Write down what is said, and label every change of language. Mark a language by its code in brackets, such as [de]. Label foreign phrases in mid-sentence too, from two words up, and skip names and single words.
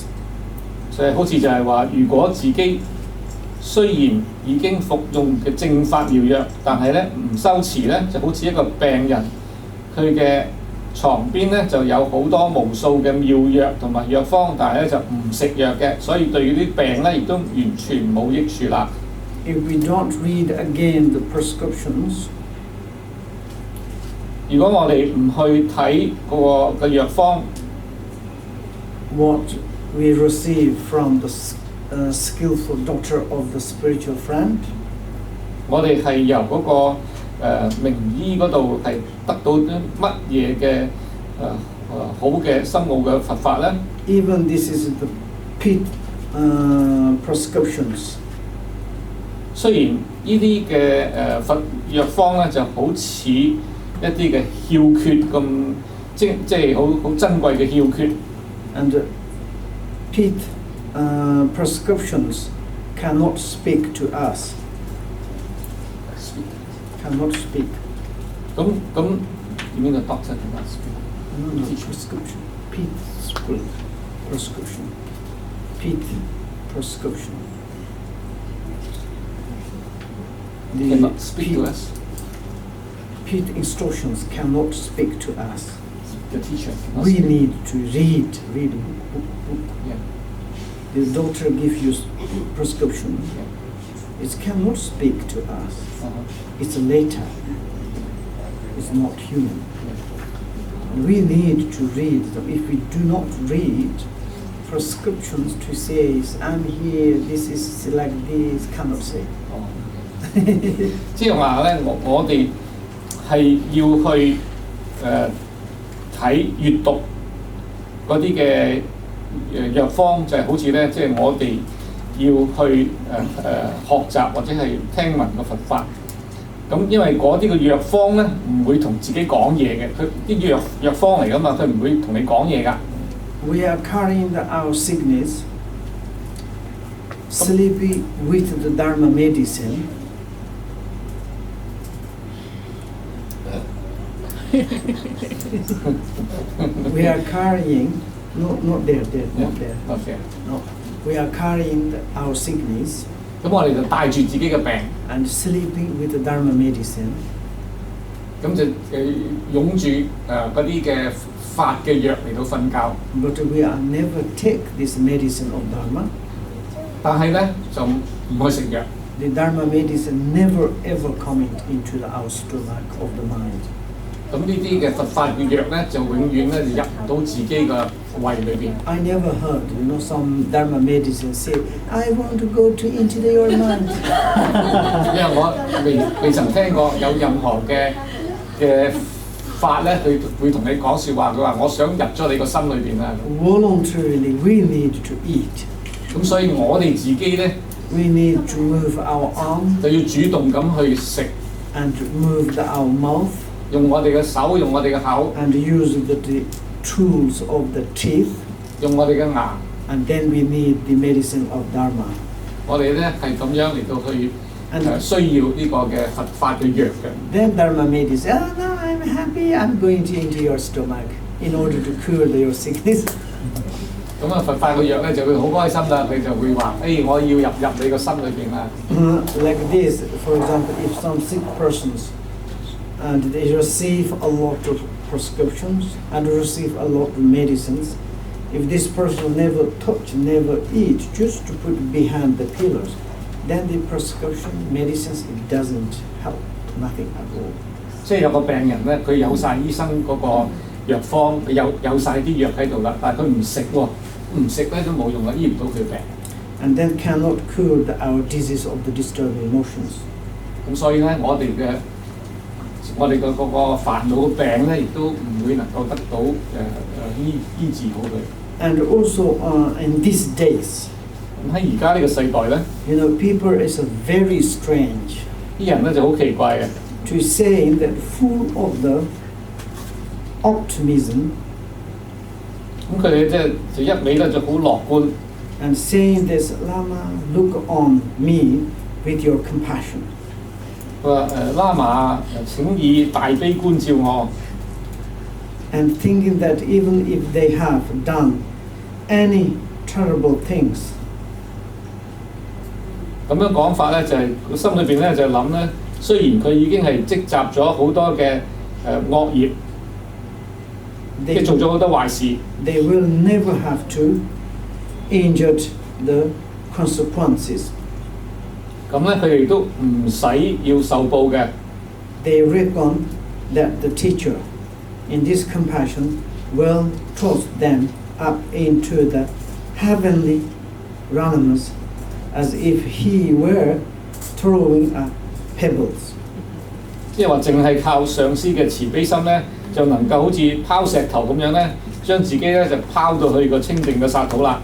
[yue] 就係好似就係話，如果自己雖然已經服用嘅正法妙藥，但係咧唔修持咧，就好似一個病人，佢嘅床邊咧就有好多無數嘅妙藥同埋藥方，但係咧就唔食藥嘅，所以對啲病咧亦都完全冇益處啦。 [en] If we don't read again the prescriptions, [yue] 如果我哋唔去睇嗰個藥方， [en] what we receive from the skillful doctor of the spiritual friend, [yue] 我哋係由嗰個名醫嗰度係得到啲乜嘢嘅好嘅深奧嘅佛法咧？ [en] even this is the pit prescriptions. [yue] 雖然呢啲嘅佛藥方咧就好似一啲嘅竅訣咁，即係好珍貴嘅竅訣。 [en] And pit prescriptions cannot speak to us. Cannot speak. [yue] 咁點樣個 [en] doctor cannot speak? No, prescription. Pit prescription. Pit prescription. The Cannot speak to us. Pit instructions cannot speak to us. The teacher cannot We speak. need to read. Yeah. The doctor gives you prescription. Yeah. It cannot speak to us. Uh-huh. It's a letter. It's not human. We need to read them. If we do not read prescriptions to say, I'm here, this is like this, cannot say. [yue] 即係話咧，我哋係要去睇閱讀嗰啲嘅藥方，就係好似咧，即係我哋要去學習或者係聽聞個佛法。咁因為嗰啲嘅藥方咧唔會同自己講嘢嘅，佢啲藥方嚟噶嘛，佢唔會同你講嘢㗎。 [en] We are carrying our sickness, sleepy with the Dharma medicine. We are carrying, not there, not there. Okay. No, we are carrying our sickness [yue] 咁我哋就帶住自己嘅病， [en] and sleeping with the Dharma medicine. [yue] 咁就擁住嗰啲嘅法嘅藥嚟到瞓覺。 [en] But we are never take this medicine of Dharma. [yue] 但係咧就唔去食藥。 [en] The Dharma medicine never ever coming into our stomach of the mind. [yue] 咁呢啲嘅佛法嘅藥咧，就永遠咧就入唔到自己嘅胃裏邊。 [en] I never heard, some Dharma medicine say, I want to go into your mind. [yue] 因為我未曾聽過有任何嘅法咧，佢會同你講説話，佢話我想入咗你個心裏邊啊。 [en] Voluntarily, we need to eat. [yue] 咁所以我哋自己咧， [en] We need to move our arm [yue] 就要主動咁去食， [en] and move our mouth [yue] 用我哋嘅手，用我哋嘅口， [en] and use the tools of the teeth. [yue] 用我哋嘅牙。 [en] And then we need the medicine of Dharma. [yue] 我哋咧係咁樣嚟到去需要呢個嘅佛法嘅藥嘅。 [en] Then Dharma made it say, oh no, I'm happy, I'm going into your stomach in order to cure your sickness. [yue] 咁啊，佛法嘅藥咧就會好開心啦，佢就會話：我要入你個心裏邊啦。 [en] Like this, for example, if some sick persons and they receive a lot of prescriptions and receive a lot of medicines, if this person never touch, never eat, just to put behind the pillars, then the prescription medicines it doesn't help, nothing at all. [yue] 即係有個病人咧，佢有晒醫生嗰個藥方，有晒啲藥喺度啦，但係佢唔食喎，唔食咧都冇用啦，醫唔到佢病。 [en] And then cannot cure our disease of the disturbed emotions. [yue] 咁所以咧，我哋嘅嗰個煩惱嘅病咧，亦都唔會能夠得到醫治好佢。 [en] And also in these days, [yue] 咁喺而家呢個世代咧， [en] people is very strange. [yue] 啲人咧就好奇怪嘅。 [en] To say that full of the optimism. [yue] 咁佢哋就一味咧就好樂觀。 [en] And saying this, Lama, look on me with your compassion. [yue] 佢話喇嘛請以大悲觀照我。 [en] And thinking that even if they have done any terrible things. [yue] 咁樣講法咧就係佢心裏邊咧就諗咧，雖然佢已經係積集咗好多嘅惡業，即係做咗好多壞事。 [en] They will never have to injure the consequences. [yue] 咁咧佢哋都唔使要受報嘅。 [en] They reckon that the teacher in this compassion will toss them up into the heavenly realms as if he were throwing pebbles. [yue] 即係話淨係靠上師嘅慈悲心咧，就能夠好似拋石頭咁樣咧，將自己咧就拋到去個清淨嘅剎土啦。